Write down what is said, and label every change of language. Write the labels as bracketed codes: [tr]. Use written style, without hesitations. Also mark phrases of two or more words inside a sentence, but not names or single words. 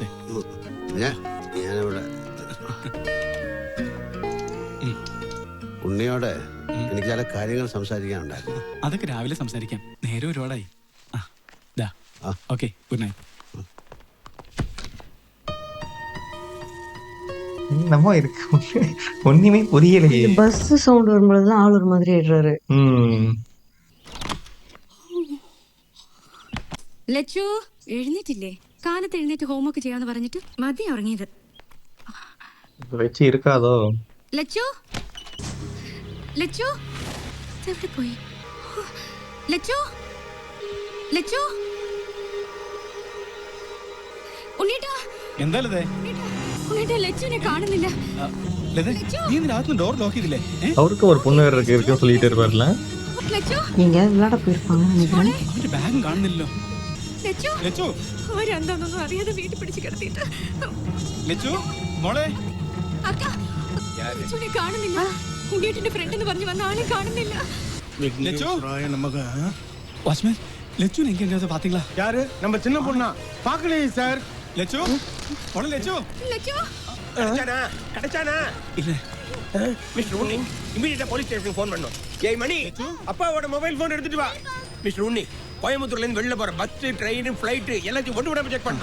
[ml] ഞാനിവിടെ ഉണ്ണിയോടെ എനിക്ക് ചില കാര്യങ്ങൾ സംസാരിക്കാനുണ്ടായിരുന്നു. അതൊക്കെ രാവിലെ സംസാരിക്കാം. നേരെ ഒരുപാടായി. [en] Okay, good night. [ta] என்னமோ இருக்கு. ஒண்ணுமே புரியலையே. பஸ் சவுண்ட் வரும்போதெல்லாம் ஆள் ஒரு மாதிரி ஆயிடுறாரு. [ml] ലച്ചു എഴുന്നേറ്റില്ലേ? കാലത്ത് എഴുന്നേറ്റ് ഹോംവർക്ക് ചെയ്യാന്ന് പറഞ്ഞിട്ട് മതി ഉറങ്ങിയത്. വെച്ച് இருக்காதோ? ലച്ചു ലച്ചു എവിടെ പോയി? ലച്ചു ലച്ചു ഉണ്ണീട്ടാ എന്തായാലും ഉണ്ണീട്ടാ ലച്ചുവിനെ കാണുന്നില്ല. നീ രാത്രി ഡോർ ലോക്ക് ചെയ്തില്ലേ? [ta] அவருக்கு ஒரு பொண்ணு வேற இருக்குன்னு சொல்லிட்டே இருப்பார்ல. [ml] ലച്ചു [ta] நீங்க விளையாட போயிருப்பாங்கன்னு நினைக்கிறேன். [ml] അവന്റെ ബാഗ് കാണുന്നില്ലല്ലോ. ലച്ചു ലച്ചു അവരെന്താണെന്നൊന്നും അറിയാതെ വീട്ടിൽ പിടിച്ച് കിടത്തിയിട്ട്. ലച്ചു മോളെ അക്ക ലച്ചുവിനെ കാണുന്നില്ല. ഉണ്ണീട്ടിന്റെ ഫ്രണ്ട് എന്ന് പറഞ്ഞു വന്ന ആളെ കാണുന്നില്ല. [ta] லெச்சு வாட்ச்மேன் லெச்சு எங்க எங்கயாவது பாத்தீங்களா? யாரு? நம்ம சின்ன பொண்ணா? பாக்கலையே சார். லெச்சு போல லெச்சு [ml] ലച്ചു [ta] கிடைச்சானா இல்ல மிஸ்டர் உன்னி இமிடியேட்டா போலீஸ் ஸ்டேஷனுக்கு ஃபோன் பண்ணோம். ஏய் மணி, அப்பாவோட மொபைல் ஃபோன் எடுத்துட்டு வா. மிஸ்டர் உன்னி, கோயம்புத்தூர்ல இருந்து வெளில போற பஸ், ட்ரெயின், ஃளைட் எல்லாத்தையும் ஒன்று விடாம செக் பண்ணு.